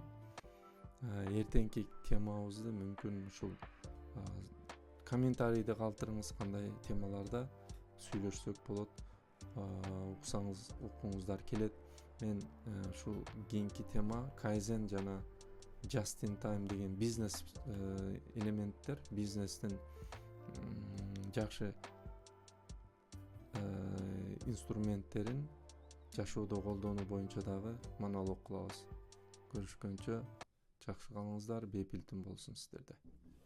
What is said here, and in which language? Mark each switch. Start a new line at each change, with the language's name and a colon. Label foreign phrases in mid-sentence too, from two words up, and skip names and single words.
Kyrgyz: Эртеңки темабызды мүмкүн ушул комментарийде калтырыңыз, кандай темаларда сүйлөшсөк болот. Укуңуздар келет. Мен ушул кийинки тема кайзен жана
English: just in time
Kyrgyz: деген бизнес элементтер, бизнестин жакшы инструменттерин жашоодо колдонуу боюнча дагы монолог кылабыз. Көрүшкөнчө жакшы калыңыздар, бейпил түн болсун сиздерде.